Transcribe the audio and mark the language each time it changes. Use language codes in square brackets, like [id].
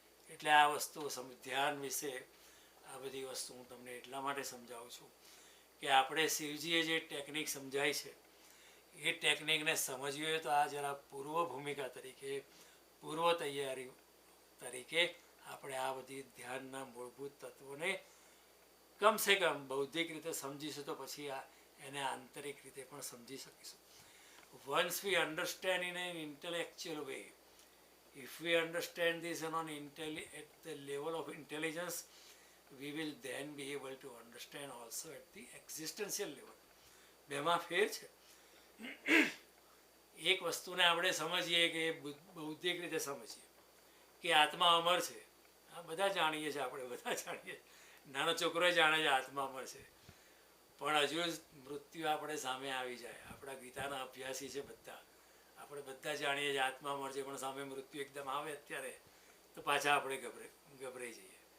[gu] એટલે આ વસ્તુ ધ્યાન વિશે આ બધી વસ્તુ હું તમને એટલા માટે સમજાવું છું કે આપણે શિવજીએ જે ટેકનિક સમજાય છે, એ ટેકનિકને સમજવી હોય તો આ જરા પૂર્વ ભૂમિકા તરીકે, પૂર્વ તૈયારી તરીકે આપણે આ બધી ધ્યાનના મૂળભૂત તત્વોને કમસે કમ બૌદ્ધિક રીતે સમજીશું, તો પછી એને આંતરિક રીતે પણ સમજી શકીશું. [en] Once we understand in an intellectual way, if we understand this at the level of intelligence, we will then be able to understand also at the existential level. [gu] બેમાં ફેર છે. એક વસ્તુને આપણે સમજીએ કે બૌદ્ધિક રીતે સમજીએ કે આત્મા અમર છે, આ બધા જાણીએ છીએ, આપણે બધા જાણીએ, નાનો છોકરો જાણે છે આત્મા અમર છે. પણ હજુ મૃત્યુ આપણે સામે આવી જાય. આપણા ગીતાના અભ્યાસી છે બધા, આપણે બધા જાણીએ છીએ આત્મા અમર છે, પણ સામે મૃત્યુ એકદમ આવે અત્યારે તો પાછા આપણે ગભરાઈ જઈએ.